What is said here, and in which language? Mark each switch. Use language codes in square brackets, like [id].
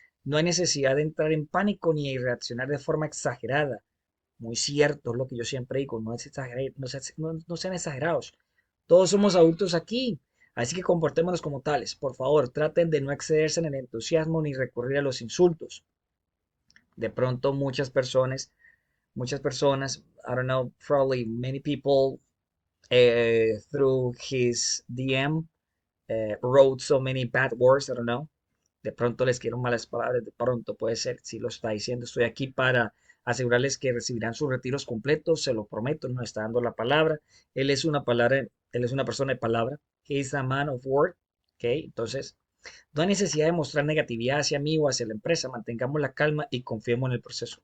[es] No hay necesidad de entrar en pánico ni de reaccionar de forma exagerada. Muy cierto, es lo que yo siempre digo, no sean exagerados. Todos somos adultos aquí, así que comportémonos como tales. Por favor, traten de no excederse en el entusiasmo ni recurrir a los insultos. De pronto muchas personas, [en] I don't know, probably many people through his DM wrote so many bad words. I don't know. [es] De pronto les quiero malas palabras, de pronto puede ser, si lo está diciendo, estoy aquí para asegurarles que recibirán sus retiros completos, se lo prometo, nos está dando la palabra. Él es una palabra, él es una persona de palabra, [en] he is a man of word, [es] ¿ok? Entonces, no hay necesidad de mostrar negatividad hacia mí o hacia la empresa, mantengamos la calma y confiemos en el proceso.